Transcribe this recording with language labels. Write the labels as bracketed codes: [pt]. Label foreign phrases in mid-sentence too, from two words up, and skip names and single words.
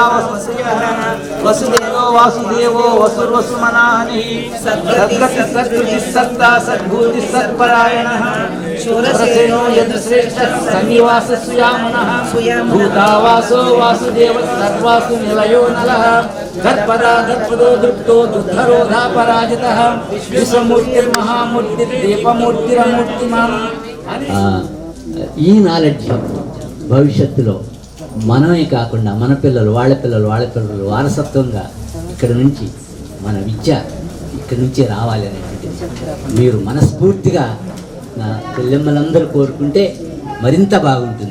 [sa] वसुश्रियः वसुदेवो वासुदेवो वसुर्वसुमनाहनिः सद्गति सत्कृति सत्ता सद्भूति सत्परायणः शूरसेनो यद्श्रेष्ठः सन्निवासः सुयामनः भूतावासो वासुदेव सर्वासु निलयो नलः धर्पदो दृप्तो दुद्धरोधा पराजितः विश्वमूर्तिर्महामूर्तिर्दीपमूर्तिरमूर्तिमान् [te] ఈ నాలెడ్జ్ భవిష్యత్తులో మనమే కాకుండా మన పిల్లలు వాళ్ళ పిల్లలు వారసత్వంగా ఇక్కడ నుంచి మన విద్య ఇక్కడి నుంచి రావాలి అనేటువంటిది మీరు మనస్ఫూర్తిగా నా చెల్లెమ్మలందరూ కోరుకుంటే మరింత బాగుంటుంది.